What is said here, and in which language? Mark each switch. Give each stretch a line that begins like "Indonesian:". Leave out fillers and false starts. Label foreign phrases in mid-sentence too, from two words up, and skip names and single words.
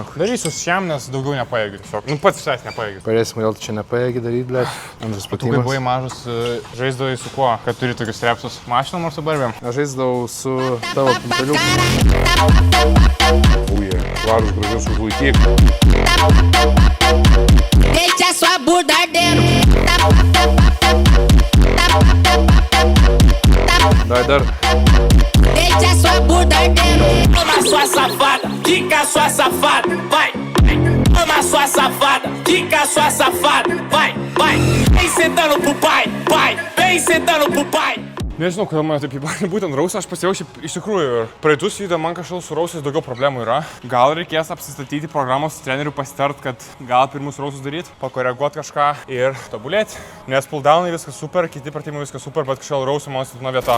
Lithuanian: Darysiu šiam, nes daugiau nepajėgiu tiesiog. Nu, pats visais nepajėgiu. Pareisim, kodėl tu čia nepajėgi daryti, blėt. Antras Tu kai pratimas. buvai mažas, žaisdavai su kuo, kad turi tokius repsus? Mašinom ar su barbėm? Aš žaisdavau su tavo pimpeliuku. Uja, varus gražius užlaikyk.
Portuguese: Deixa sua bunda arder.
Lithuanian: Dar.
Portuguese: Deixa sua bunda arder. Toma sua safada, quica sua safada, vai. Toma sua safada, quica sua safada, vai. Vem sentando pro pai, vem sentando pro pai.
Lithuanian: Nežinau, kodėl mane taip įbarė būtent rausą, aš pasijaučiu iš tikrųjų ir praeitus video man kažkaip su rausais daugiau problemų yra. Gal reikės apsistatyti programos trenerių pasitart, kad gal pirmus rausus daryti, pakoreguoti kažką ir tobulėti. Nes pulldownai viskas super, kiti pratimai viskas super, bet kažkaip rausų man silpna vieta.